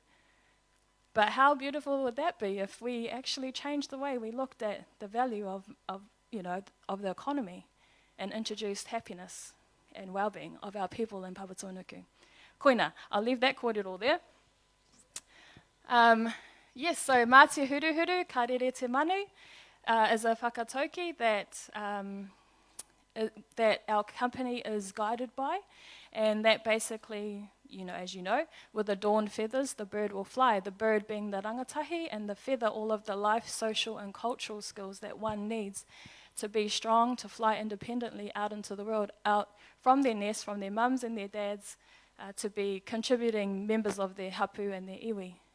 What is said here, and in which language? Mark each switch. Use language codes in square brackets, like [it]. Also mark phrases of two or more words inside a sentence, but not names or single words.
[en] But how beautiful would that be if we actually changed the way we looked at the value of the economy and introduced happiness and well-being of our people in Papatūānuku. Koina, I'll leave that kōrero there. Yes, so [mi] mā te huruhuru, ka rere te manu, [en] is a whakatauki that our company is guided by, and that basically, as you know, with the adorned feathers, the bird will fly, the bird being the rangatahi, and the feather, all of the life, social, and cultural skills that one needs to be strong, to fly independently out into the world, out from their nest, from their mums and their dads, to be contributing members of their hapu and their iwi.